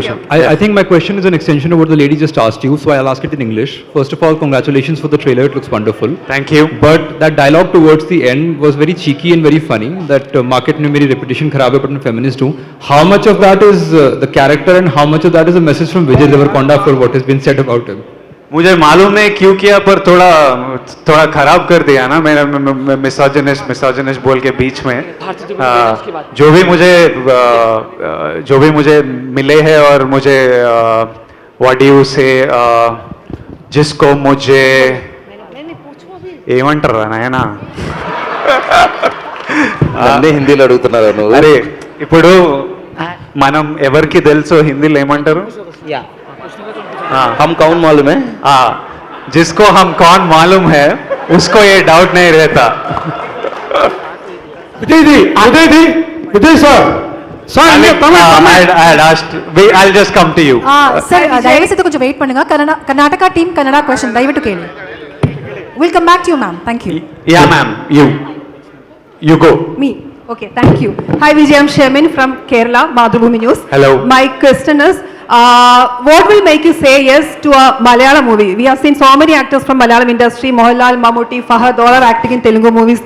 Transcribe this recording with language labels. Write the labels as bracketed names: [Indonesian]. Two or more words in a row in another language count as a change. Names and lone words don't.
[English] I think my question is an extension of what the lady just asked you, so I'll ask it in English. First of all, congratulations for the trailer, it looks wonderful. Thank you. But that dialogue towards the end was very cheeky and very funny, that [Hindi] मार्केट में मेरी रेपुटेशन खराब है [English] but I'm feminist hu. How much of that is the character and how much of that is a message from Vijay Deverakonda for what has been said about him? [Hindi] मुझे मालूम नहीं क्यों किया, पर थोड़ा खराब कर दिया ना मेरा मिसोजिनिस्ट बोल के बीच में. जो भी मुझे मिले हैं और मुझे [English] what do you say [Hindi] जिसको मुझे [Telugu] ఏమంటారా నాయనా అన్నీ హిందీలో అడుగుతున్నారు నువ్వు. అరే ఇప్పుడు మనం ఎవరికి తెలుసు హిందీలో ఏమంటారు? [Hindi] हम कौन मालूम है? जिसको हम कौन मालूम है उसको ये डाउट नहीं रहता. [English] Vijay sir. I had asked. I'll just come to you. [Telugu] Sir, దయచేసి కొంచెం వెయిట్ பண்ணுங்க. [Kannada] ಕರ್ನಾಟಕ ಟೀಮ್ ಕನ್ನಡ ಕ್ವೆಶ್ಚನ್ ದಯವಿಟ್ಟು ಕೇಳಿ. [English] We'll come back to you, ma'am. Thank you. Yeah, ma'am. You go. Me. Okay, thank you. Hi Vijay, I'm Shemin from Kerala, Madhubhumi News. Hello. My question is, what will make you say yes to a Malayalam movie? We have seen so many actors from Malayalam industry, Mohanlal, Mammootty, Fahad, all are acting in Telugu movies.